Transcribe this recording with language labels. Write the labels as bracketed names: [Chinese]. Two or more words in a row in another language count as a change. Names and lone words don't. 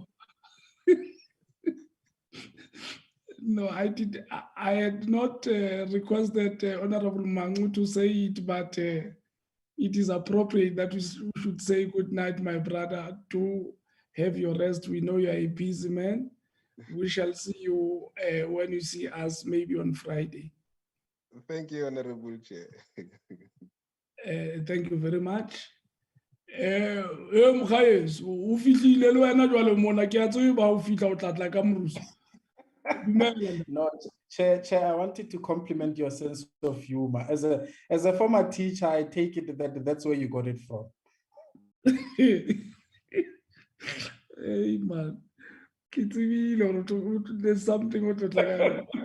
[English] No, I had not requested Honorable Mangu to say it, but it is appropriate that we should say good night, my brother. To have your rest. We know you are a busy man. We shall see you when you see us, maybe on Friday. Thank you, Honorable Chair. Thank you very much. [Southern Sotho] Mkhayeso, o fihlile le wena jwale mona ke a tseba o fihla o tla tla ka morusu. [English] No, Chair, I wanted to compliment your sense of humor. As a former teacher, I take it that that's where you got it from. Hey man, there's something what like.